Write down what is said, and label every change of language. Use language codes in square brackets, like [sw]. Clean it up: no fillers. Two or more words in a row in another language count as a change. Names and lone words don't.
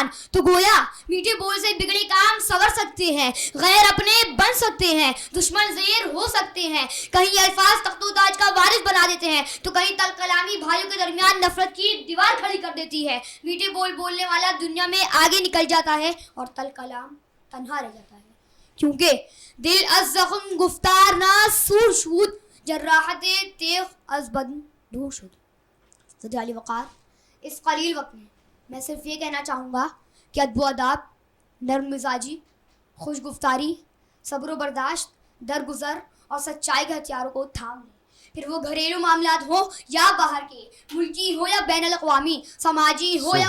[ur] تو گویا میٹھے بول سے بگڑے کام سنور سکتے ہیں، غیر اپنے بن سکتے ہیں، دشمن زیر ہو سکتے ہیں. کہیں الفاظ تخت و تاج کا وارث بنا دیتے ہیں تو کہیں تل کلامی بھائیوں کے درمیان نفرت کی دیوار کھڑی کر دیتی ہے. میٹھے بول بولنے والا دنیا میں آگے نکل جاتا ہے اور تل کلام تنہا رہ جاتا ہے، کیونکہ [fa] دل از زخم گفتار نہ سور شود، جراحت تیغ از بدن دور شد. [ur] صدر علی وقار اس قلیل وقت میں صرف یہ کہنا چاہوں گا کہ ادب و اداب، نرم مزاجی، خوش گفتاری، صبر و برداشت، درگزر اور سچائی کے ہتھیاروں کو تھام لیں. پھر وہ گھریلو معاملات ہوں یا باہر کے، ملکی ہو یا بین الاقوامی، سماجی ہو یا